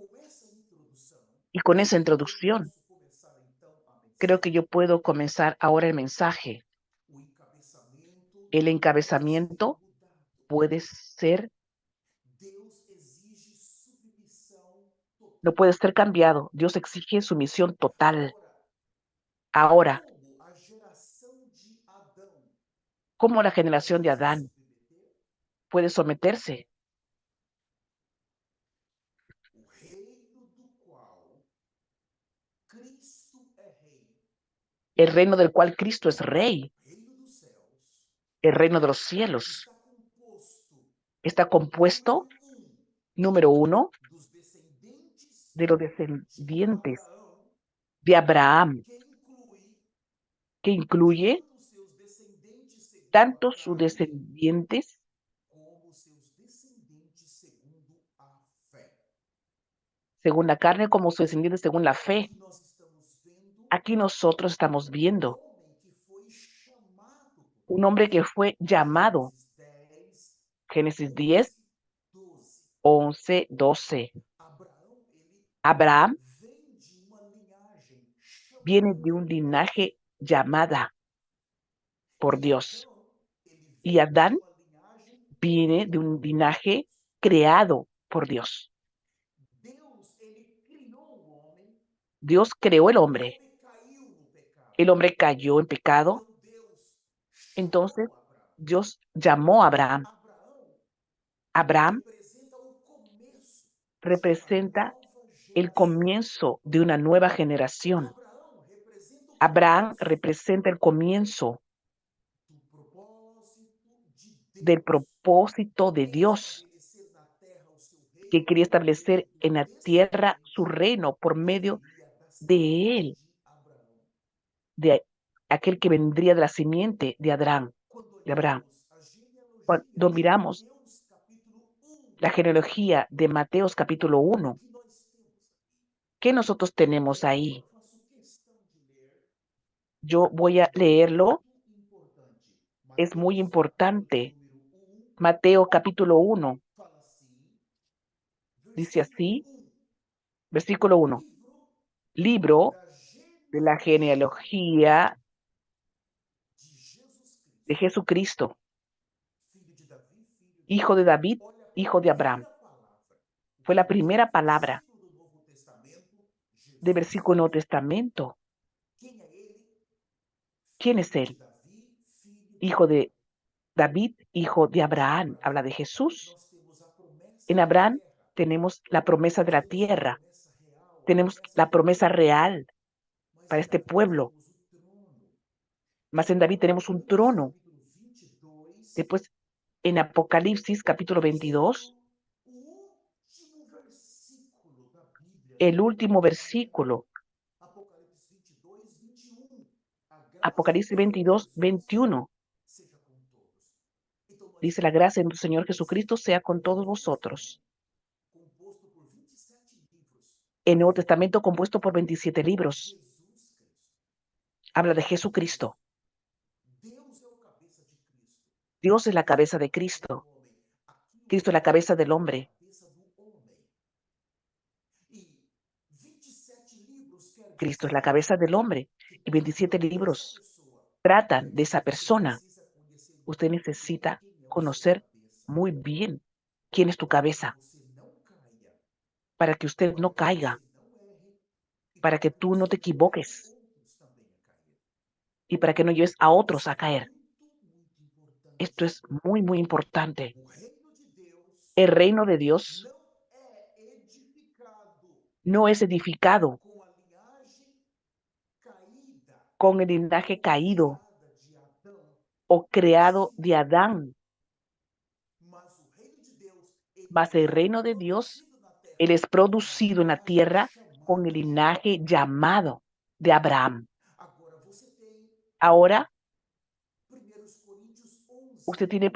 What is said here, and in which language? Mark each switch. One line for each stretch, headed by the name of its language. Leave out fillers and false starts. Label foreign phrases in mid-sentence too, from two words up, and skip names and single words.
Spanish: Y con esa
Portuguese: creio que eu
Spanish: introducción,
Portuguese: posso começar então a
Spanish: creo que
Portuguese: mensagem.
Spanish: yo puedo comenzar ahora el mensaje.
Portuguese: O encabeçamento
Spanish: El
Portuguese: não pode ser
Spanish: encabezamiento
Portuguese: mudado.
Spanish: puede ser,
Portuguese: Deus exige submissão
Spanish: no
Portuguese: total.
Spanish: puede ser cambiado. Dios exige sumisión total.
Portuguese: Agora,
Spanish: Ahora,
Portuguese: como a geração de Adão
Spanish: ¿cómo la generación
Portuguese: pode
Spanish: de
Portuguese: se
Spanish: Adán
Portuguese: submeter?
Spanish: puede someterse?
Portuguese: O reino do qual Cristo é rei,
Spanish: El reino del cual Cristo es rey,
Portuguese: reino dos céus,
Spanish: el reino de los cielos,
Portuguese: está composto,
Spanish: está compuesto,
Portuguese: número
Spanish: número uno,
Portuguese: dos descendentes
Spanish: de los de descendientes
Portuguese: Abraão,
Spanish: de Abraham,
Portuguese: que inclui
Spanish: que incluye
Portuguese: tanto seus descendentes segundo a
Spanish: tanto sus
Portuguese: carne,
Spanish: descendientes
Portuguese: como seus descendentes segundo a fé.
Spanish: según la carne como sus descendientes según la fe.
Portuguese: Aqui nós estamos vendo
Spanish: Aquí nosotros estamos
Portuguese: um
Spanish: viendo
Portuguese: homem que foi chamado por
Spanish: un hombre que fue llamado,
Portuguese: Gênesis 10,
Spanish: Génesis 10,
Portuguese: 11, 12.
Spanish: 11, 12.
Portuguese: Abraão, ele
Spanish: Abraham
Portuguese: vem de uma linhagem
Spanish: viene
Portuguese: chamada
Spanish: de un
Portuguese: por Deus.
Spanish: linaje llamada por
Portuguese: E
Spanish: Dios.
Portuguese: Adão, ele
Spanish: Y
Portuguese: vem de
Spanish: Adán
Portuguese: uma linhagem
Spanish: viene de
Portuguese: criada
Spanish: un
Portuguese: por
Spanish: linaje
Portuguese: Deus.
Spanish: creado por Dios.
Portuguese: Deus, ele criou o homem,
Spanish: Dios creó el
Portuguese: o
Spanish: hombre.
Portuguese: homem caiu no pecado.
Spanish: El hombre cayó en pecado.
Portuguese: Então Deus
Spanish: Entonces
Portuguese: chamou Abraão.
Spanish: Dios llamó a Abraham.
Portuguese: Abraão
Spanish: Abraham
Portuguese: representa o começo de uma
Spanish: representa
Portuguese: nova
Spanish: el
Portuguese: geração.
Spanish: comienzo de una nueva generación.
Portuguese: Abraão representa o
Spanish: Abraham
Portuguese: começo
Spanish: representa el comienzo
Portuguese: do propósito de
Spanish: del
Portuguese: Deus
Spanish: propósito de
Portuguese: em
Spanish: Dios,
Portuguese: estabelecer na terra o seu
Spanish: que
Portuguese: reino
Spanish: quería
Portuguese: por meio
Spanish: establecer
Portuguese: do
Spanish: en la tierra su
Portuguese: descendente
Spanish: reino por
Portuguese: que
Spanish: medio
Portuguese: viria da
Spanish: de simiente él,
Portuguese: de Abraão.
Spanish: de aquel que vendría de la simiente de Adán,
Portuguese: Quando
Spanish: de Abraham.
Portuguese: olhamos a genealogia
Spanish: Cuando
Portuguese: de
Spanish: miramos
Portuguese: Mateus capítulo 1,
Spanish: la genealogía de Mateos capítulo
Portuguese: o
Spanish: 1,
Portuguese: que nós temos aqui?
Spanish: ¿qué nosotros tenemos
Portuguese: Eu
Spanish: ahí?
Portuguese: faço questão de ler,
Spanish: Yo voy a leerlo,
Portuguese: muito importante.
Spanish: es muy
Portuguese: Mateus capítulo de
Spanish: importante.
Portuguese: número 1
Spanish: Mateo capítulo 1
Portuguese: fala assim,
Spanish: dice
Portuguese: versículo
Spanish: así,
Portuguese: 1,
Spanish: versículo 1,
Portuguese: livro
Spanish: libro
Portuguese: da
Spanish: de la
Portuguese: genealogia
Spanish: genealogía
Portuguese: de Jesus
Spanish: de
Portuguese: Cristo,
Spanish: Jesucristo,
Portuguese: filho de Davi, filho de
Spanish: hijo de
Portuguese: Abraão.
Spanish: David,
Portuguese: Olha a
Spanish: hijo de Abraham.
Portuguese: primeira palavra, o
Spanish: Fue la
Portuguese: primeiro
Spanish: primera palabra
Portuguese: versículo do Novo Testamento,
Spanish: del
Portuguese: Jesus
Spanish: versículo del Nuevo
Portuguese: Cristo.
Spanish: Testamento.
Portuguese: Quem é ele?
Spanish: ¿Quién es
Portuguese: Filho de
Spanish: él?
Portuguese: Davi, filho de
Spanish: Hijo
Portuguese: Abraão.
Spanish: de David, hijo de
Portuguese: Em
Spanish: Abraham. Habla
Portuguese: Abraão,
Spanish: de Jesús.
Portuguese: nós temos a promessa
Spanish: En
Portuguese: da
Spanish: Abraham
Portuguese: terra,
Spanish: tenemos la promesa de
Portuguese: nós
Spanish: la
Portuguese: temos a
Spanish: tierra,
Portuguese: promessa real, a
Spanish: tenemos
Portuguese: promessa
Spanish: la
Portuguese: do
Spanish: promesa
Portuguese: trono,
Spanish: real
Portuguese: mas
Spanish: para
Portuguese: em
Spanish: este
Portuguese: Davi nós
Spanish: pueblo.
Portuguese: temos o trono.
Spanish: Mas en
Portuguese: Em
Spanish: David tenemos un
Portuguese: Apocalipse
Spanish: trono.
Portuguese: capítulo 22,
Spanish: Después, en Apocalipsis capítulo
Portuguese: nós temos
Spanish: 22,
Portuguese: o último versículo da Bíblia no
Spanish: el
Portuguese: Novo
Spanish: último
Portuguese: Testamento.
Spanish: versículo,
Portuguese: Apocalipse 22, 21. A graça do
Spanish: Apocalipsis
Portuguese: Senhor
Spanish: 22,
Portuguese: Jesus
Spanish: 21,
Portuguese: seja com todos. Então nós
Spanish: dice la
Portuguese: temos
Spanish: gracia de nuestro Señor Jesucristo sea con
Portuguese: o
Spanish: todos
Portuguese: Novo
Spanish: vosotros.
Portuguese: Testamento, composto por 27 livros,
Spanish: El Nuevo Testamento compuesto por 27 libros
Portuguese: Jesus Cristo.
Spanish: habla de
Portuguese: Nós temos
Spanish: Jesucristo.
Portuguese: Deus é o cabeça de Cristo.
Spanish: Dios es la
Portuguese: Cristo é
Spanish: cabeza
Portuguese: a
Spanish: de
Portuguese: cabeça do
Spanish: Cristo.
Portuguese: homem. Aqui os
Spanish: Cristo es la cabeza del
Portuguese: livros é a
Spanish: hombre.
Portuguese: cabeça do homem. E 27 livros quer
Spanish: Cristo es la
Portuguese: dizer
Spanish: cabeza del hombre.
Portuguese: que
Spanish: Y
Portuguese: para
Spanish: 27
Portuguese: entender essa
Spanish: libros
Portuguese: pessoa,
Spanish: tratan de esa
Portuguese: você
Spanish: persona.
Portuguese: precisa conhecer
Spanish: Usted
Portuguese: muito bem
Spanish: necesita
Portuguese: quem é o seu
Spanish: conocer
Portuguese: cabeça,
Spanish: muy bien quién es tu
Portuguese: para que
Spanish: cabeza,
Portuguese: você não caia,
Spanish: para que usted
Portuguese: para
Spanish: no
Portuguese: que você
Spanish: caiga,
Portuguese: não erre e
Spanish: para
Portuguese: para
Spanish: que
Portuguese: que
Spanish: tú no
Portuguese: você
Spanish: te
Portuguese: não leve
Spanish: equivoques
Portuguese: outros também a cair.
Spanish: y para que no lleves a otros
Portuguese: Isso é
Spanish: a caer.
Portuguese: muito
Spanish: Esto
Portuguese: importante.
Spanish: es muy, muy importante.
Portuguese: O reino de Deus
Spanish: El reino de Dios
Portuguese: não é edificado
Spanish: no es edificado
Portuguese: com a linhagem caída
Spanish: con el linaje
Portuguese: ou
Spanish: caído
Portuguese: criada de Adão
Spanish: o
Portuguese: em
Spanish: creado si de Adán,
Portuguese: mas o reino de Deus, ele
Spanish: mas el
Portuguese: é
Spanish: reino de Dios,
Portuguese: produzido na terra
Spanish: él es
Portuguese: com a
Spanish: producido en la
Portuguese: linhagem
Spanish: tierra con el
Portuguese: chamada de
Spanish: linaje
Portuguese: Abraão.
Spanish: llamado de Abraham.
Portuguese: Agora você tem
Spanish: Ahora
Portuguese: 1 Coríntios 11,
Spanish: usted tiene